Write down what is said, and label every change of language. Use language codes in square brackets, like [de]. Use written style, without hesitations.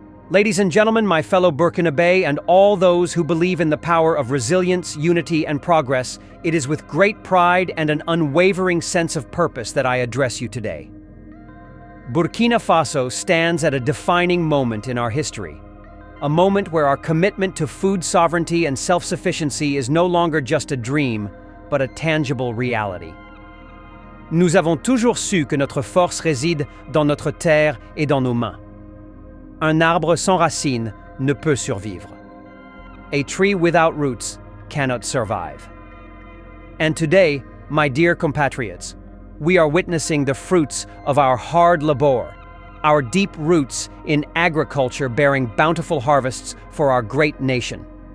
[en] Ladies and gentlemen, my fellow Burkinabe and all those who believe in the power of resilience, unity, and progress, it is with great pride and an unwavering sense of purpose that I address you today. Burkina Faso stands at a defining moment in our history. A moment where our commitment to food sovereignty and self-sufficiency is no longer just a dream, but a tangible reality. [fr] Nous avons toujours su que notre force réside dans notre terre et dans nos mains. Un arbre sans racines ne peut survivre. [en] A tree without roots cannot survive. And today, my dear compatriots, we are witnessing the fruits of our hard labor, our deep roots in agriculture bearing bountiful harvests for our great nation.